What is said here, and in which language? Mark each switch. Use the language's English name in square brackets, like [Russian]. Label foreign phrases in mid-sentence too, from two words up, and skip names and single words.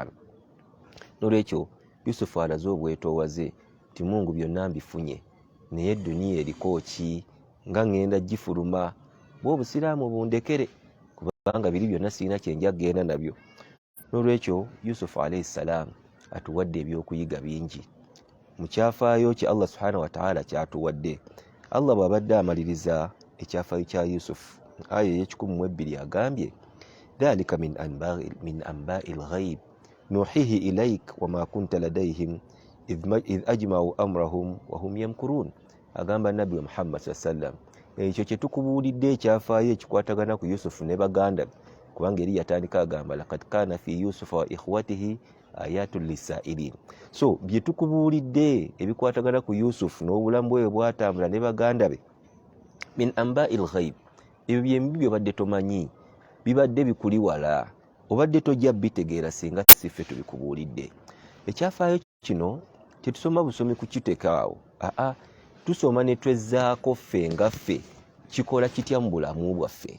[Ganda] N'olwekyo Yusufu alaze obwetoowaze nti Mungu byonna mbifunye, naye edduniya eriko ki nga ngenda gifuluma, bw'obusiraamu bundekere kubanga biri byonna sirina kyenja kgenda nabyo. N'olwekyo Yusufu [Arabic] عليه السلام [Ganda] atuwadde ebyokuyiga bingi mu kyafaayo kye Allah [Arabic] سبحانه وتعالى [Ganda] kyatuwadde. Allah bw'abadde amaliriza ekyafaayo kya Yusufu aya ey'ekikumi agambye [Arabic] ذلك من أنباء الغيب نوحيه إليك وما كنت لديهم إذ أجمعوا أمرهم وهم يمكرون. [Ganda] Agamba Nabbi Muhammad sallam, ekyo kye tukubuulidde ekyafaayo ekikwatagana ku Yusufu ne baganda be, kubanga eri yatandika agamba [Arabic] لقد كان في يوسف وإخوته آيات للسائلين. [Ganda] So bye tukubuulidde ebikwatagana ku Yusufu n'obulamu bwe bwatambula ne baganda be, [Arabic] من أنباء الغيب, [Ganda] ebyo byembi byobadde tomanyi, bibadde bikuli wala, obadde tojja bitegeera singa siffe tubikubuulidde. Ekyafaayo kino tetusoma busomi kukiteekaawo, tusoma ne twezzaako ffe nga ffe kikola kitya mu bulamu bwaffe.